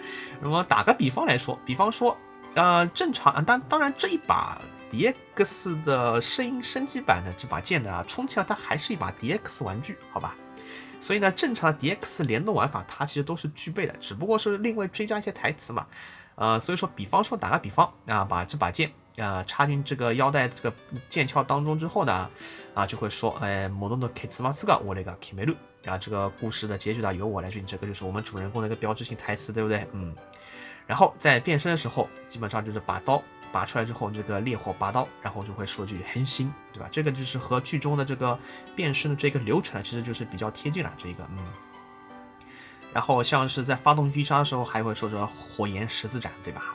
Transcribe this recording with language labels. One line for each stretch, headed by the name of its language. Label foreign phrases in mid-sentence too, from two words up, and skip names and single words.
Chinese: 那么打个比方来说，正常当然这一把 DX 的声音升级版的这把剑呢，充其量它还是一把 DX 玩具，好吧？所以呢，正常的 DX 联动玩法它其实都是具备的，只不过是另外追加一些台词嘛。所以说，打个比方把这把剑插进这个腰带这个剑鞘当中之后呢，就会说，
Japanese: モノの結末が俺が決める
Chinese: 这个故事的结局呢由我来决定，这个就是我们主人公的一个标志性台词，对不对？然后在变身的时候，基本上就是把刀拔出来之后，这个烈火拔刀，然后就会说句変身，对吧？这个就是和剧中的这个变身的这个流程，其实就是比较贴近了这个然后像是在发动必杀的时候，还会说着火焰十字斩，对吧？